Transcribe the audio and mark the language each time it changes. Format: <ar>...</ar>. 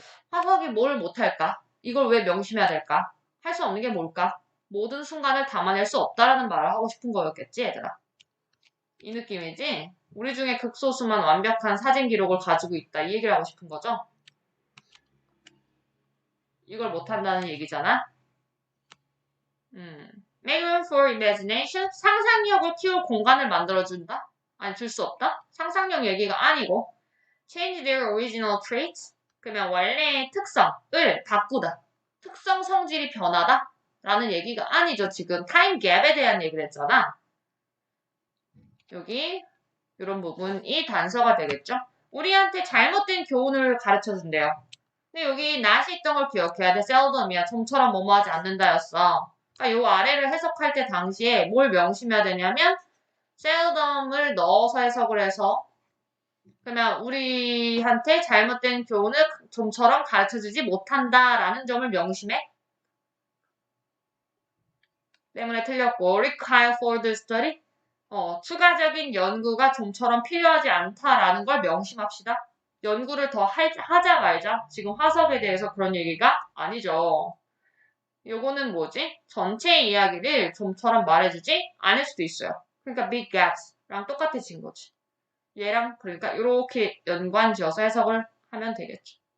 <ko>화석이 뭘 못할까? 이걸 왜 명심해야 될까? 할 수 없는 게 뭘까? 모든 순간을 담아낼 수 없다라는 말을 하고 싶은 거였겠지, 얘들아. 이 느낌이지? 우리 중에 극소수만 완벽한 사진 기록을 가지고 있다. 이 얘기를 하고 싶은 거죠? 이걸 못한다는 얘기잖아?</ko> <en>Make room for imagination.</en> <ko>상상력을 키울 공간을 만들어준다? 아니, 줄 수 없다? 상상력 얘기가 아니고.</ko> <en>Change their original traits.</en> <ko>그러면 원래의 특성을 바꾸다. 특성 성질이 변하다? 라는 얘기가 아니죠. 지금 타임 갭에 대한 얘기를 했잖아. 여기 이런 부분이 단서가 되겠죠. 우리한테 잘못된 교훈을 가르쳐준대요. 근데 여기 not이 있던 걸 기억해야 돼. seldom이야. 좀처럼 뭐뭐하지 않는다였어. 그러니까 요 아래를 해석할 때 당시에 뭘 명심해야 되냐면 seldom을 넣어서 해석을 해서 그러면 우리한테 잘못된 교훈을 좀처럼 가르쳐주지 못한다라는 점을 명심해. 때문에 틀렸고</ko> <en>require further study.</en> <ko>추가적인 연구가 좀처럼 필요하지 않다라는 걸 명심합시다. 연구를 더 하자 말자. 지금 화석에 대해서 그런 얘기가 아니죠. 요거는 뭐지? 전체 이야기를 좀처럼 말해주지 않을 수도 있어요. 그러니까 big gaps랑 똑같아진 거지. 얘랑 그러니까 이렇게 연관 지어서 해석을 하면 되겠죠.</ko>